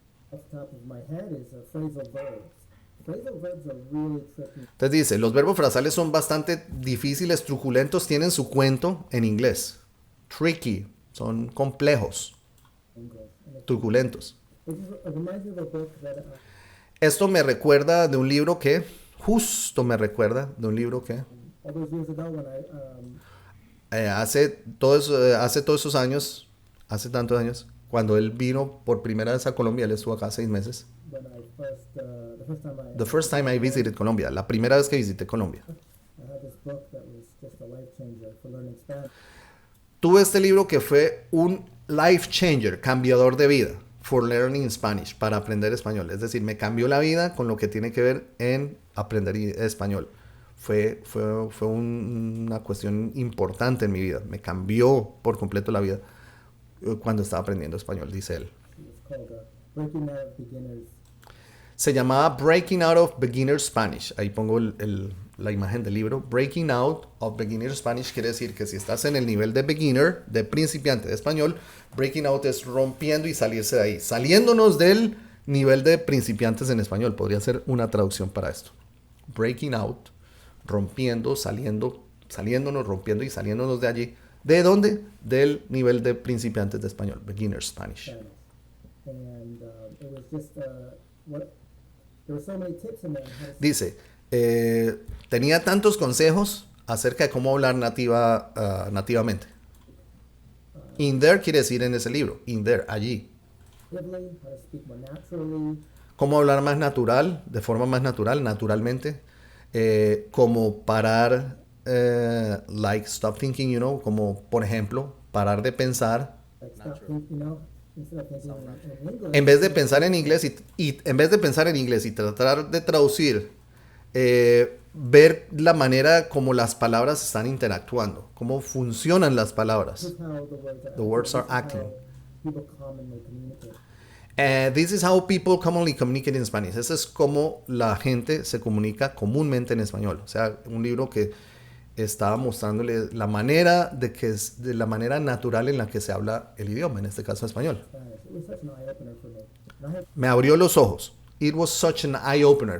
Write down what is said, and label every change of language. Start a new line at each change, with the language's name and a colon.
English: Off the top of my head is phrasal verbs. Phrasal verbs are really tricky
Spanish: Entonces dice, los verbos frasales son bastante difíciles, truculentos, tienen su cuento en inglés. Tricky, son complejos,
English: in English. And
Spanish: truculentos.
English: it reminds me of a book that
Spanish: Esto me recuerda de un libro que, justo me recuerda de un libro que
English: all those years ago when I
Spanish: hace todos esos años, hace tantos años, cuando él vino por primera vez a Colombia, él estuvo acá 6 meses.
English: when I first The first time I visited Colombia,
Spanish: la primera vez que visité Colombia.
English: I had this book that was just a life changer for learning Spanish.
Spanish: Tuve este libro que fue un life changer, cambiador de vida,
English: for learning Spanish,
Spanish: para aprender español. Es decir, me cambió la vida con lo que tiene que ver en aprender español. Fue una cuestión importante en mi vida. Me cambió por completo la vida cuando estaba aprendiendo español, dice él.
English: It was called Breaking Out of Beginners.
Spanish: Se llamaba Breaking Out of Beginner Spanish. Ahí pongo la imagen del libro. Breaking Out of Beginner Spanish quiere decir que si estás en el nivel de beginner, de principiante de español, breaking out es rompiendo y salirse de ahí. Saliéndonos del nivel de principiantes en español. Podría ser una traducción para esto. Breaking out, rompiendo, saliéndonos, rompiendo y saliéndonos de allí. ¿De dónde? Del nivel de principiantes de español.
English: Beginner Spanish. Spanish. And it was just there were so many tips in there on how to
Spanish: Dice, tenía tantos consejos acerca de cómo hablar nativamente.
English: In there
Spanish: quiere decir en ese libro.
English: In there, allí. speak, how to speak more naturally,
Spanish: Cómo hablar más natural, de forma más natural, naturalmente. Como parar,
English: like stop thinking,
Spanish: como por ejemplo, parar de pensar.
English: like stop thinking, instead of thinking in English.
Spanish: En vez de pensar en inglés y en vez de pensar en inglés y tratar de traducir, ver la manera como las palabras están interactuando, cómo funcionan las palabras.
English: This is how The words are this is how acting. People commonly communicate. This is how people commonly communicate in Spanish.
Spanish: Eso es como la gente se comunica comúnmente en español. O sea, un libro que estaba mostrándole la manera de la manera natural en la que se habla el idioma, en este caso español.
English: Spanish. It was such an eye opener for me. And I had
Spanish: Me abrió los ojos.
English: it was such an eye-opener.